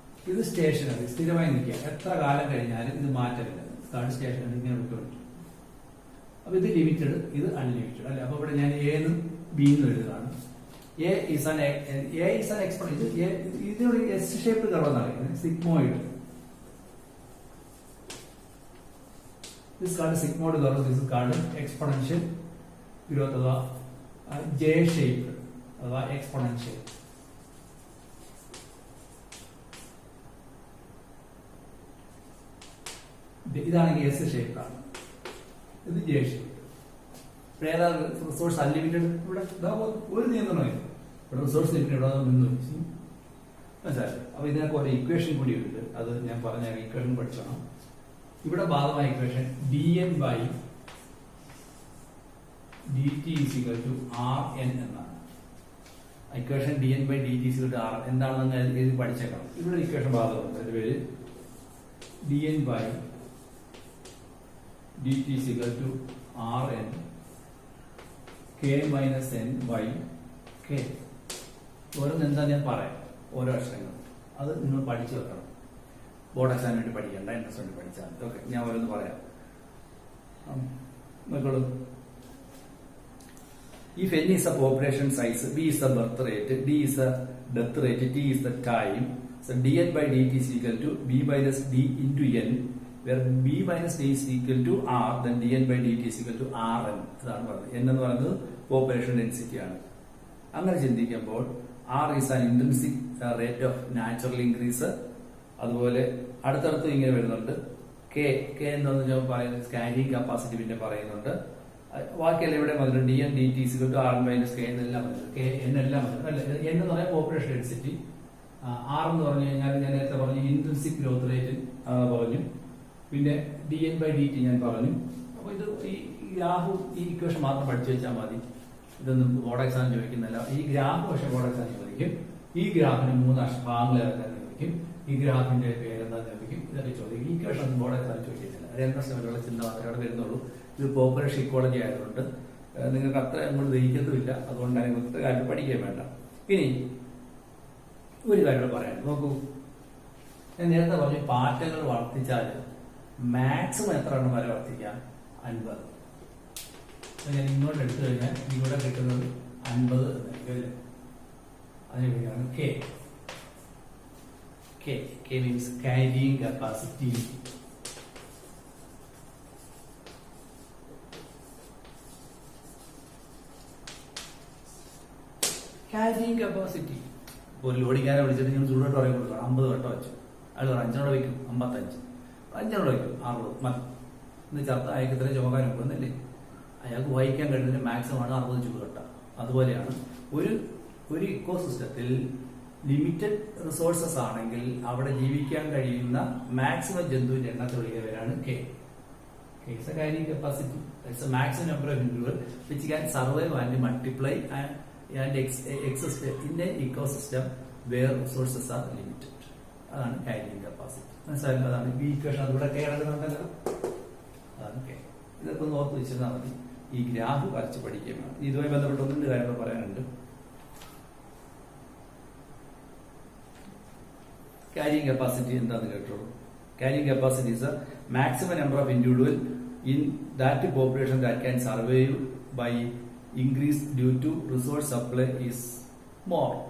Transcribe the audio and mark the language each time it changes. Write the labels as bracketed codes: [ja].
[ml] ഇത് സ്റ്റേഷനറി, സ്ഥിരമായി നിൽക്കുക. എത്ര കാലം കഴിഞ്ഞാലും ഇത് മാറ്റമില്ല. സ്റ്റേഷനറി ഇങ്ങനെ വിട്ടുകൊണ്ടിരിക്കും. അപ്പൊ ഇത് ലിമിറ്റഡ്, ഇത് അൺലിമിറ്റഡ് അല്ലെ. അപ്പൊ ഇവിടെ ഞാൻ എ എന്നും ബി എന്നും എഴുതുകയാണ്. [en] A is an exponential. [ml] ഇതിനോട് എസ് ഷേപ്പ് കർവ് എന്നാണ് പറയുന്നത്. Sigmoid. [en] This is called sigmoid curve. This is called exponential growth അഥവാ J shape അഥവാ exponential. [ml] ഇതാണെങ്കിൽ എസ് ഷേപ്പ് ആണ്, ഇത് ജെ ഷേപ്പ്. ഏതാ റിസോഴ്സ് അൺലിമിറ്റഡ്? ഇവിടെ ഒരു നിയന്ത്രണമില്ല. ഇവിടെ റിസോഴ്സ് ലിമിറ്റഡ് ഇവിടെ നിന്ന് മനസ്സിലായി. അപ്പൊ ഇതിനൊക്കെ ഒരു ഇക്വേഷൻ കൂടി ഉണ്ട്. അത് ഞാൻ പറഞ്ഞ ഇക്വേഷൻ പഠിച്ചോണം. ഇവിടെ ബാധമായ equation [en] dn by dt is equal to Rn [ml] എന്നാണ്. Equation [en] dn by dt is equal to Rn [ml] എന്താണെന്ന് എഴുതി പഠിച്ചേക്കണം. ഇവിടെ ഇക്വേഷൻ ബാധകമുണ്ട്. അതിന്റെ പേര് [en] dn by dt is equal to Rn k minus n by k. [ml] ഓരോന്ന് എന്താ ഞാൻ പറയാം, ഓരോ അക്ഷരങ്ങൾ. അത് നിങ്ങൾ പഠിച്ചു വെക്കണം. ബോർഡ് എക്സാമിന് വേണ്ടി പഠിക്കണ്ട, ഇൻട്രസ്റ്റ് വേണ്ടി പഠിച്ചാൽ. ഓക്കെ, ഞാൻ ഓരോന്ന് പറയാം. നോക്കോളൂ. [en] If n is the population size, b is the birth rate, d is the death rate, t is the time, so dn by dt is equal to b minus d into n, where b minus d is equal to r, then dn by dt is equal to rn. [ml] അതാണ് പറഞ്ഞത്. n എന്ന് പറയുന്നത് population density ആണ്. അങ്ങനെ ചിന്തിക്കുമ്പോൾ [en] r is an intrinsic rate of natural increase. [ml] അതുപോലെ അടുത്തടുത്ത് ഇങ്ങനെ വരുന്നുണ്ട്. കെ എന്താണെന്ന് ഞാൻ പറയുന്നത് സ്കാനിങ് കപ്പാസിറ്റി പിന്നെ പറയുന്നുണ്ട്. ബാക്കിയെല്ലാം ഇവിടെ വന്നിട്ടുണ്ട്. D N D T സികൾ R minus K എന്നെല്ലാം വന്നിട്ടുണ്ട്. കെ എൻ എല്ലാം വന്നിട്ടുണ്ട് അല്ലെ. എൻ എന്ന് പറയാൻ പോപ്പുലേഷൻ ഡെൻസിറ്റി. ആർ എന്ന് പറഞ്ഞു കഴിഞ്ഞാൽ ഞാൻ നേരത്തെ പറഞ്ഞു ഇൻട്രിൻസിക് ഗ്രോത്ത് റേറ്റ് പറഞ്ഞു. പിന്നെ D N by D T ഞാൻ പറഞ്ഞു. അപ്പൊ ഇത് ഈ ഗ്രാഫ് ഈ ഇക്വേഷൻ മാത്രം പഠിച്ചു വെച്ചാൽ മതി. ഇതൊന്നും ബോർഡ് എക്സാം ചോദിക്കുന്നില്ല. ഈ ഗ്രാഫ് പക്ഷെ ബോർഡ് എക്സാം ചോദിക്കും. ഈ ഗ്രാഫിന് 3 ഭാഗങ്ങൾ ഇറക്കാൻ ചോദിക്കും. ഈ ഗ്രാഫിന്റെ പേരെന്താ ചോദിക്കും. ഇതൊക്കെ ചോദിക്കും. ഈ ഇക്വേഷൻ ബോർഡ് എക്സാം ചോദിക്കുന്നില്ല. രണ്ടു ചിന്ത മാത്രമേ അവിടെ വരുന്നുള്ളൂ. ഇത് പോപ്പുലേഷൻ ഇക്വാളജി ആയതുകൊണ്ട് നിങ്ങൾക്ക് അത്ര അങ്ങോട്ട് ദഹിക്കത്തുമില്ല. അതുകൊണ്ട് ഒറ്റ കാര്യം പഠിക്കാൻ വേണ്ട. ഇനി ഒരു കാര്യം പറയാം. നോക്കൂ, ഞാൻ നേരത്തെ പറഞ്ഞു പാറ്റകൾ വർദ്ധിച്ചാൽ മാക്സിമം എത്ര എണ്ണം വരെ വർദ്ധിക്കാം? 50. ഞാൻ ഇങ്ങോട്ട് എടുത്തു കഴിഞ്ഞാൽ ഇവിടെ കിട്ടുന്നത് 50 എന്നായിരിക്കും. അതിന് K. [en] K means carrying capacity. Carrying capacity. [ml] ഒരു ലോഡിക്കാരെ വിളിച്ചിട്ട് നിങ്ങൾ ചൂടോട്ട് പറയും കൊടുക്കണം. 50 വട്ടം വെച്ചു. അയാൾ പറയും 5 വയ്ക്കും 55, 5 വയ്ക്കും 60 മതി എന്ന് ചേർത്ത് അയാൾക്ക് ഇത്രയും ചുമക്കാൻ ഒക്കുന്നല്ലേ. അയാൾക്ക് വഹിക്കാൻ കഴിയുന്നതിന് മാക്സിമം ആണ് 60 ചൂടുകട്ട. അതുപോലെയാണ് ഒരു ഇക്കോസിസ്റ്റത്തിൽ ലിമിറ്റഡ് റിസോഴ്സസ് ആണെങ്കിൽ അവിടെ ജീവിക്കാൻ കഴിയുന്ന മാക്സിമം ജന്തുവിന്റെ എണ്ണത്തെ വിളിക്കുന്നവരാണ് K. [en] Is a carrying capacity. It's a maximum number of individuals which can survive and multiply and exist in an ecosystem where resources are limited. [ml] അതാണ് carrying capacity. മനസ്സിലായില്ല? അതാണ് ഈ ഇക്വേഷൻ. അതിവിടെ കെ കിടക്കുന്നുണ്ടല്ലോ. അതാണ് കെ. ഇതൊക്കെ ഒന്ന് ഓർത്ത് വെച്ചിരുന്നാൽ മതി. ഈ ഗ്രാഫ് വരച്ച് പഠിക്കുകയാണ്. ഇതുമായി ബന്ധപ്പെട്ട് 1-2 കാര്യങ്ങൾ പറയാനുണ്ട്. ക്യാരിങ് കപ്പാസിറ്റി എന്താണെന്ന് കേട്ടോളൂ. [en] Carrying capacity is a maximum number of individual in that population that can survive by increase due to resource supply is more.